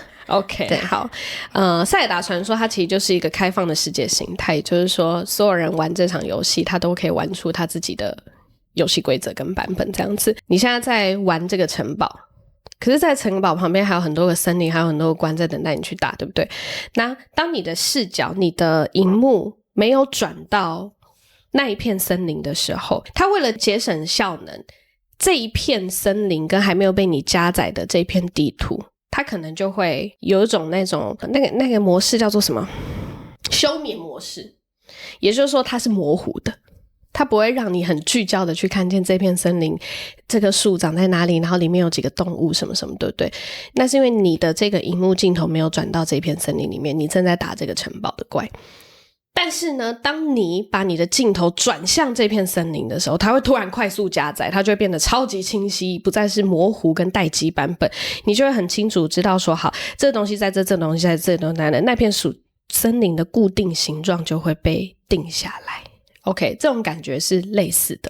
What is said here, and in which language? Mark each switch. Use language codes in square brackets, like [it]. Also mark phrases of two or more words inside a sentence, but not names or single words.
[zh] OK， 對，好，塞爾達傳說它其實就是一個開放的世界形態，也就是說所有人玩這場遊戲，他都可以玩出他自己的遊戲規則跟版本這樣子。你現在在玩這個城堡，可是在城堡旁邊還有很多個森林，還有很多個關在等待你去打，對不对？那當你的視角，你的螢幕沒有轉到那一片森林的時候，它為了節省效能，這一片森林跟還沒有被你加載的這片地圖，它可能就會有一種那個模式叫做什麼？休眠模式。也就是說它是模糊的，它不會讓你很聚焦的去看見這片森林，這個樹長在哪裡，然後裡面有幾個動物什麼什麼，對不對？那是因為你的這個螢幕鏡頭沒有轉到這片森林裡面，你正在打這個城堡的怪。但是呢，當你把你的鏡頭轉向這片森林的時候，它會突然快速加載，它就會變得超級清晰，不再是模糊跟待機版本，你就會很清楚知道說，好，這個東西在這東西在這東西在那片森林的固定形狀就會被定下來。OK， 這種感覺是類似的。